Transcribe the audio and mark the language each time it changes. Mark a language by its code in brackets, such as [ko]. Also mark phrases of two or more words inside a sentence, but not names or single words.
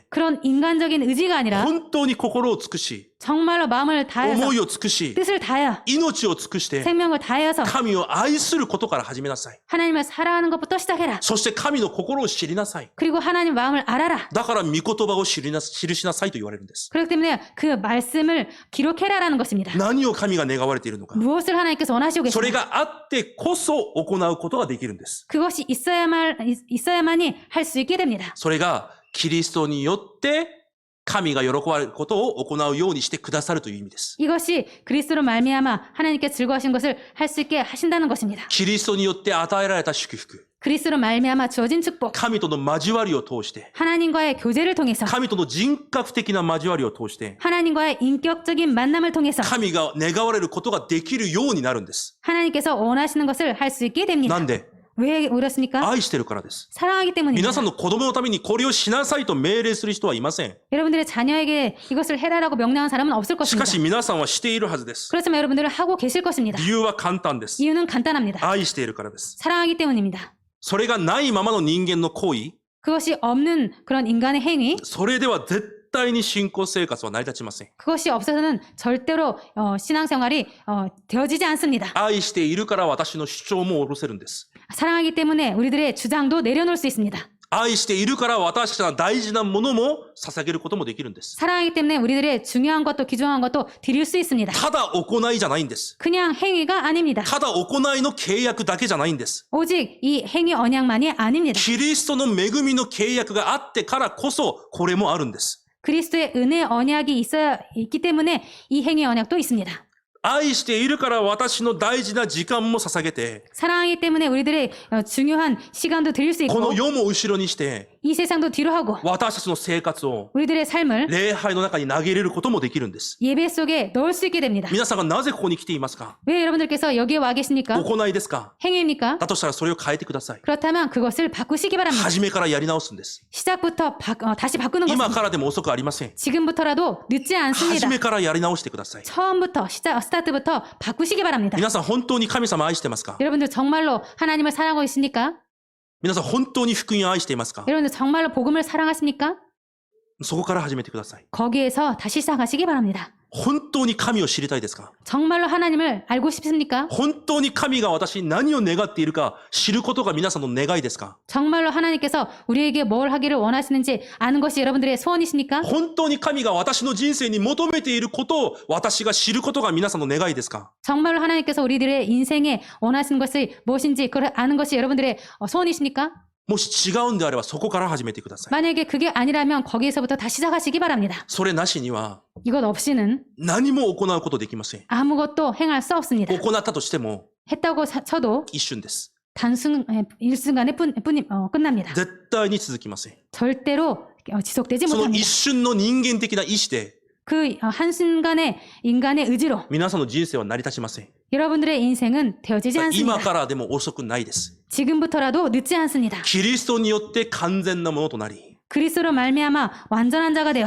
[ko] 그런 인간적인 의지가 아니라 [ja] 本当に心を尽くし、 [ko] 정말로 마음을 다해서 [ja] 思いを尽くし、 [ko] 뜻을 다하여 [ja] 命を尽くして、 [ko] 생명을 다하여서 [ja] 神を愛することから始めなさい。 [ko] 하나님을 사랑하는 것부터 시작해라. [ja] そして神の心を知りなさい。 [ko] 그리고 하나님 마음을 알아라. [ja] だから御言葉を記しなさいと言われるんです。 [ko] 그렇기 때문에 그 말씀을 기록해라라는 것입니다. [ja] 何を神が願われているのか。 [ko] 무엇을 하나님께서 원하시고 [ja] それ [ko] 계십니까? [ja] があってこそ行うことができるんです。 [ko] 그것이 있어야만이 할 수 있게 됩니다. [ja] それがキリストによって神が喜ばれることを行うようにしてくださるという意味です。 [ko] 이것이 그리스도로 말미암아 하나님께 즐거우신 것을 할 수 있게 하신다는 것입니다. [ja] キリストによって与えられた祝福、 [ko] 그리스도로 말미암아 주어진 축복, [ja] 神との交わりを通して、 [ko] 하나님과의 교제를 통해서, [ja] 神との人格的な交わりを通して、 [ko] 하나님과의 인격적인 만남을 통해서 [ja] 神が願われることができるようになるんです。 [ko] 하나님께서 원하시는 것을 할 수 있게 됩니다. [ja] なんで [ko] 왜 그렇습니까? [ja] 愛してるからです。 [ko] 사랑하기 때문입니다. [ja] 皆さんの子供のためにこれをしなさいと命令する人はいません。 [ko] 여러분들의 자녀에게 이것을 해라라고 명령한 사람은 없을 [ja] し [ko] 것입니다. [ja] かし皆さんはしているはずです。 [ko] 그렇지만 여러분들은 하고 계실 것입니다. [ja] 理由は簡単です。 [ko] 이유는 간단합니다. [ja] 愛しているからです。 [ko] 사랑하기 때문입니다. [ja] それがないままの人間の行為、 [ko] 그것이 없는 그런 인간의 행위, [ja] それでは絶対に信仰生活は成り立ちません。 [ko] 그것이 없어서는 절대로 신앙생활이 되어지지 않습니다. [ja] 愛しているから私の主張も下ろせるんです。 [ko] 사랑하기 때문에 우리들의 주장도 내려놓을 수 있습니다. [ja] 愛しているから私たちは大事なものも捧げることもできるんです。 [ko] 사랑하기 때문에 우리들의 중요한 것도 귀중한 것도 드릴 수 있습니다. [ja] ただ行いじゃないんです。 [ko] 그냥 행위가 아닙니다. [ja] ただ行いの契約だけじゃないんです。 [ko] 오직 이 행위 언약만이 아닙니다. [ja] キリストの恵みの契約があってからこそこれもあるんです。 [ko] 그리스도의 은혜 언약이 있기 때문에 이 행위 언약도 있습니다. [ja] 愛しているから私の大事な時間も捧げて、 [ko] 사랑하기 때문에 우리들의 중요한 시간도 드릴 수 [ja] この [ko] 있고 [ja] 世も後ろにして、 [ko] 이 세상도 뒤로 하고 [ja] 私たちの生活を [ko] 우리들의 삶을 [ja] 礼拝の中に投げ入れることもできるんです。 [ko] 예배 속에 넣을 수 있게 됩니다. [ja] 皆さんがなぜここに来ていますか？ [ko] 왜 여러분들께서 여기에 와 계십니까? [ja] 行いですか？ [ko] 행위입니까? [ja] だとしたらそれを変えてください。 [ko] 그렇다면 그것을 바꾸시기 바랍니다. [ja] 初めからやり直すんです。 [ko] 시작부터 다시 바꾸는 [ja] 今 [ko] 것입니다. [ja] からでも遅くありません。 [ko] 지금부터라도 늦지 [ja] 初 [ko] 않습니다. [ja] めからやり直してください。 [ko] 처음부터 스타트부터 바꾸시기 바랍니다. [ja] 皆さん本当に神様愛してますか？ [ko] 여러분들 정말로 하나님을 사랑하고 있습니까? [ja] 皆さん本当に福音を愛していますか？ [ko] 여러분들 정말로 복음을 사랑하십니까? [ja] そこから始めてください。 [ko] 거기에서 다시 시작하시기 바랍니다. [ja] 本当に神を知りたいですか？ [ko] 정말로 하나님을 알고 싶습니까? [ja] 本当に神が私に何を願っているか知ることが皆さんの願いですか？ [ko] 정말로 하나님께서 우리에게 뭘 하기를 원하시는지 아는 것이 여러분들의 소원이십니까? [ja] 本当に神が私の人生に求めていることを私が知ることが皆さんの願いですか？ [ko] 정말로 하나님께서 우리들의 인생에 원하시는 것이 무엇인지 그걸 아는 것이 여러분들의 소원이십니까? [ja] もし違うんであればそこから始めてください。 [ko] 만약에 그게 아니라면 거기에서부터 다시 시작하시기 바랍니다. [ja] それなしには [ko] 이것 없이는 [ja] 何も行うことできません。 [ko] 아무것도 행할 수 없습니다. [ja] 行ったとしても [ko] 했다고 쳐도 [ja] 一瞬です。 [ko] 일순간에 끝납니다. [ja] 絶対に続きません。 [ko] 절대로 지속되지 [ja] その [ko] 못합니다. [ja] 一瞬の人間的な意志で [ko] 그 한순간의 인간의 의지로 [ja] 皆さんの人生は成り立ちません。 [ko] 여러분들의 인생은 되어지지 [ja] 今 [ko] 않습니다. [ja] からでも遅くないです。 [ko] 지금부터라도 늦지 않습니다. [ja] キリストによって完全なものとなり、 [ko] 그리스도로 말미암아 완전한 자가 되어